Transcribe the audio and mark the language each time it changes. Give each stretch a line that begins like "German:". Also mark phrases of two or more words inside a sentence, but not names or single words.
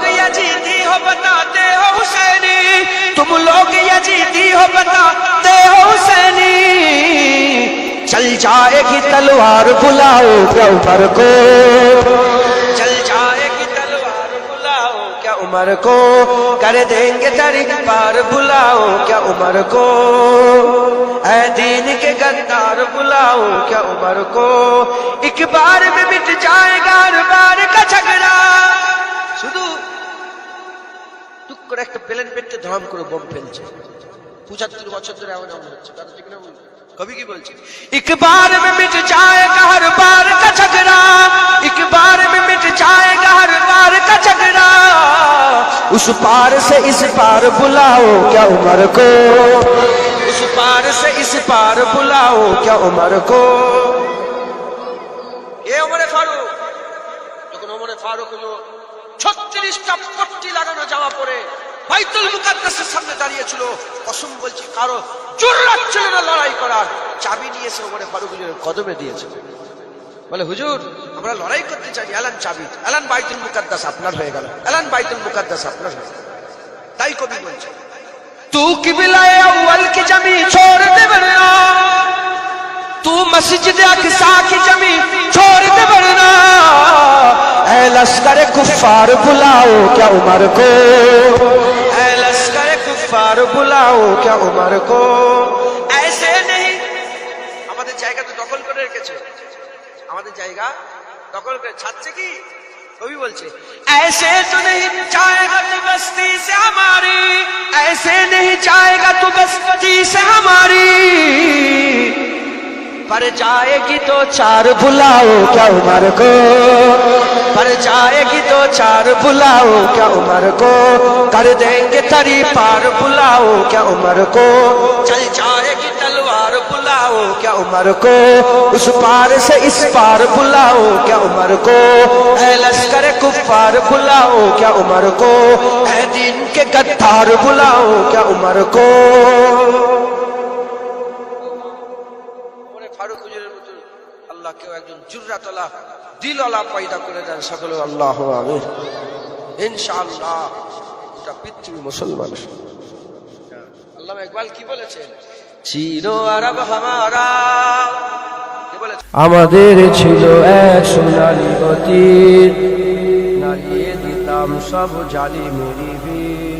Urdu: یزیدی ہو بتاتے ہو حسینی تم لوگ یزیدی ہو بتاتے ہو حسینی چل جائے گی تلوار بلاؤ کیا عمر کو چل جائے گی تلوار بلاؤ کیا عمر کو کر دیں گے تری پار بلاؤ کیا عمر کو اے دین کے غدار بلاؤ کیا عمر کو ایک بار میں مٹ جائے گا ہر بار کا جھگڑا
Bangla: শুধু টুক করে একটা প্লেন পেটে ধরাম করে বোম ফেলছে 75 বছর ধরে এমন হচ্ছে কথা ঠিক না কবি কি বলছে
Urdu: ایک بار میں مٹ جائے گا ہر بار کا جھگڑا ایک بار میں مٹ جائے گا ہر بار کا جھگڑا اس پار سے اس پار بلاؤ کیا عمر کو اس پار سے اس پار بلاؤ کیا عمر کو
Bangla: یہ عمر فاروق যখন عمر فاروق হলো 36টা পট্টি লাগানো জামা পরে বাইতুল মুকাদ্দাসের সামনে দাঁড়িয়ে ছিল কসম বলছি কারো জুররাত ছিল না লড়াই করার চাবি নিয়ে এসে ওমর ফারুক হুজুরের কদমে দিয়েছে বলে হুজুর আমরা লড়াই করতে চাই এলান চাবি এলান বাইতুল মুকাদ্দাস আপনার হয়ে গেল এলান বাইতুল মুকাদ্দাস আপনার হয়ে গেল তাই কবি বলছে
Urdu: تو قبلہ اول کی زمیں چھوڑ دے ورنہ تو مسجد اقصیٰ کی زمیں چھوڑ دے ورنہ اے لشکر کفار بلاؤ کیا عمر کو اے لشکر کفار بلاؤ کیا عمر کو ایسے نہیں
Bangla: আমাদের জায়গা তো দখল করে রেখেছে আমাদের জায়গা দখল করে ছাড়ছে কি কবি বলছে
Urdu: ایسے تو نہیں جائے گا تو بستی سے ہماری ایسے نہیں جائے گا تو بستی سے ہماری پر جائے گی تو چار بلاؤ کیا عمر کو پر جائے گی تو چار بلاؤ کیا عمر کو کر دیں گے تری پار بلاؤ کیا عمر کو چل جائے گی تلوار بلاؤ کیا عمر کو اس پار سے اس پار بلاؤ کیا عمر کو اے لشکر کفار بلاؤ کیا عمر کو اے دین کے غدار بلاؤ کیا عمر کو
Bangla: ফারুক হুজুরের মতো আল্লাহ কেউ একজন জুররাতওয়ালা দিলওয়ালা পয়দা করে দেন সকলে আল্লাহু আমিন ইনশাআল্লাহ এটা পৃথিবী মুসলমান আল্লামা ইকবাল কি বলেছেন
Urdu: چین و عرب ہمارا
Bangla: আমাদের ছিল এক সোনালী অতীত, নাড়িয়ে দিতাম সব জালিমেরই ভিত।